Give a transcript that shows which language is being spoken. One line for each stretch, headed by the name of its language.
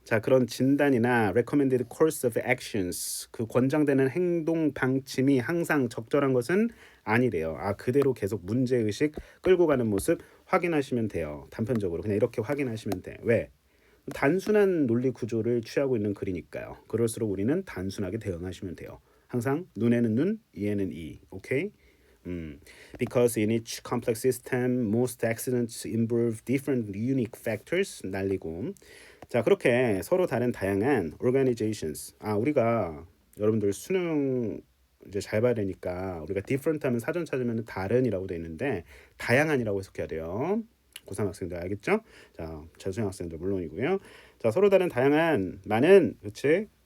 Korean: 자, 그런 진단이나
English: recommended course of actions
Korean: 그 권장되는 행동 방침이 항상 적절한 것은 아니래요. 아, 그대로 계속 문제의식 끌고 가는 모습 확인하시면 돼요. 단편적으로 그냥 이렇게 확인하시면 돼. 왜? 단순한 논리 구조를 취하고 있는 글이니까요. 그럴수록 우리는 단순하게 대응하시면 돼요. 항상 눈에는 눈, 이에는 이. 오케이?
English: Because in each complex system, most accidents involve different unique factors.
Korean: 날리고. 자, 그렇게 서로 다른 다양한 organizations. 아, 우리가 여러분들 수능 이제 잘 봐야 되니까 우리가 different 하면 사전 찾으면 다른이라고 돼 있는데 다양한이라고 해석해야 돼요. 고3 학생들 알겠죠? 자, 재수생 학생들 물론이고요. 자, 서로 다른 다양한 많은 그치?